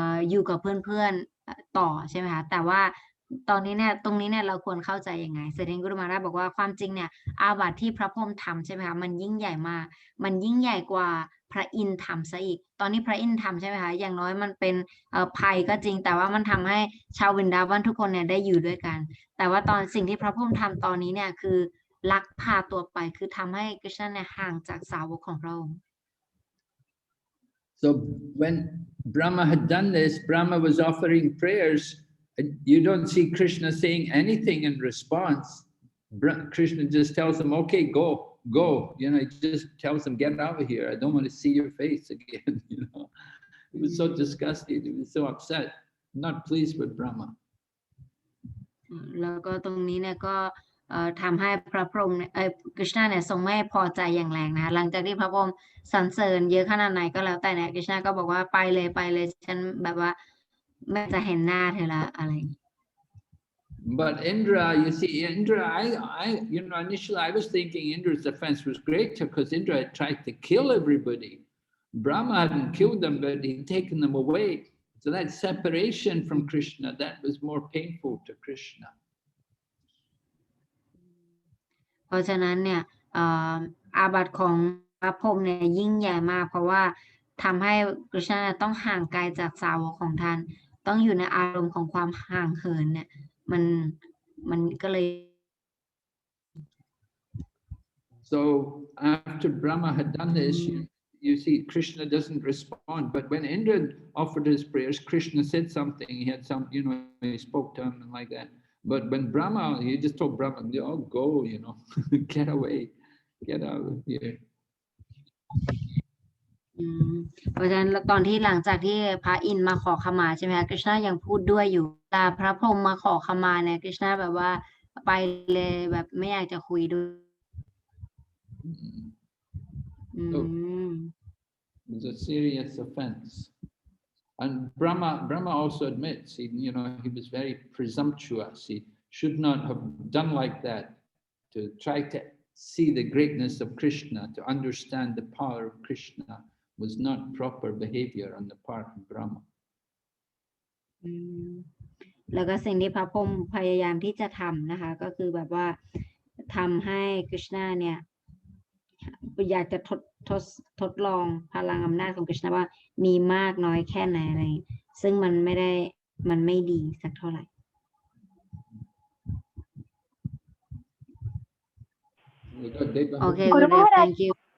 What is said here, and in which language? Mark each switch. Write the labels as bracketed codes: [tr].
[th] อยู่กับเพื่อนๆต่อใช่ไหมคะแต่ว่าตรงนี้เนี่ยเราควรเข้าใจยังไงเสด็จกุรุมาราชบอกว่าความจริงเนี่ยอาบัติที่พระพรหมทำใช่ไหมคะมันยิ่งใหญ่มากมันยิ่งใหญ่กว่าพระอินทร์ทำซะอีกตอนนี้พระอินทร์ทำใช่ไหมคะอย่างน้อยมันเป็นภัยก็จริงแต่ว่ามันทำให้ชาววรินดาวันทุกคนเนี่ยได้อยู่ด้วยกันแต่ว่าตอนสิ่งที่พระพรหมทำตอนนี้เนี่ยคือลักพาตัวไปคือทำให้กฤษณะเนี่ยห่างจากสาวกของพระองค์ [en] So when Brahma had done this, Brahma was offering prayers. You don't see Krishna saying anything in response. Krishna just tells them, okay, go. He just tells them, get out of here. I don't want to see your face again. He was so disgusted. He was so upset, not pleased with Brahma. [th] แล้วก็ตรงนี้เนี่ยก็ทำให้พระพรหมกฤษณะเนี่ยทรงไม่พอใจอย่างแรงนะคะหลังจากที่พระพรหมสรรเสริญเยอะขนาดไหนก็แล้วแต่เนี่ยกฤษณะก็บอกว่าไปเลยฉันแบบว่าไม่จะเห็นหน้าเธอละอะไร [en] But Indra, you see, initially I was thinking Indra's offense was greater because Indra had tried to kill everybody. Brahma hadn't killed them, but he'd taken them away. So that separation from Krishna, that was more painful to Krishna. [th] เพราะฉะนั้นเนี่ยอาบัติของพระพรหมเนี่ยยิ่งใหญ่มากเพราะว่าทำให้กฤษณะต้องห่างไกลจากสาวกของท่านต้องอยู่ในอารมณ์ของความห่างเหินเนี่ยมันก็เลย [en] So after Brahma had done this, you see Krishna doesn't respond. But when Indra offered his prayers, Krishna said something. He had some, he spoke to him and like that. But when Brahma, he just told Brahma, oh, go, get away, get out of here. [th] เพราะฉะนั้นตอนที่หลังจากที่พระอินทร์มาขอขมาใช่ไหมคะกฤษณะยังพูดด้วยอยู่แต่พระพรหมมาขอขมาเนี่ยกฤษณะแบบว่าไปเลยแบบไม่อยากจะคุยด้วย [en] So, it was a serious offense. And Brahma also admits, he was very presumptuous. He should not have done like that, to try to see the greatness of Krishna, to understand the power of Krishna, was not proper behavior on the part of Brahma. [th] แล้วก็สิ่งที่พระพรหมพยายามที่จะทำนะคะก็คือแบบว่าทำให้กฤษณะเนี่ยอยากจะทดลองพลังอำนาจของกฤษณะว่ามีมากน้อยแค่ไหนอะไรซึ่งมันไม่ดีสักเท่าไหร่ [en] Okay, thank you.